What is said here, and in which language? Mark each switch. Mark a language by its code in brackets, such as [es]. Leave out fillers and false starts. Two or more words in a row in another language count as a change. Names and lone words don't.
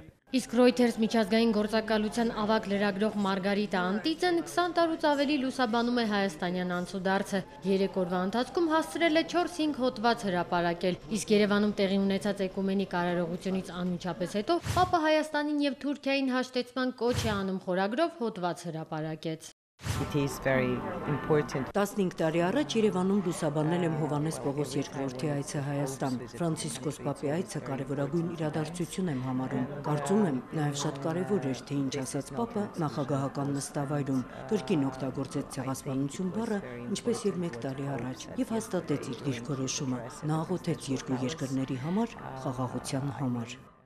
[hy] Իսկ Reuters միջազգային գործակալության ավագ լրագրող Մարգարիտա Անտիձեն 20 տարուց ավելի լուսաբանում է հայաստանյան անցուդարձը։ 3 օրվա ընթացքում հասցրել է 4-5 հոդված հրապարակել, իսկ Երևանում տեղի ունեցած էկումենիկ արարողությունից անմիջապես հետո Պապը Հայաստանին եւ Թուրքիային հաշտեցման կոչ է անում խորագրով հոդված հրապարակեց։ [en] It is very important. [hy] 15 տարի առաջ Երևանում լուսաբանել եմ Հովհաննես Պողոս II-ի այցը Հայաստան։ Ֆրանցիսկոս Պապի այցը կարևորագույն իրադարձություն եմ համարում։ Կարծում եմ, նաև շատ կարևոր էր, թե ինչ ասաց Պապը նախագահական նստավայրում, կրկին օգտագործեց ցեղասպանություն բառը, ինչպես եւ 1 տարի առաջ, եւ հաստատեց իր դիրքորոշումը։ Նա աղոթեց երկու երկրների համար, խաղաղության համար։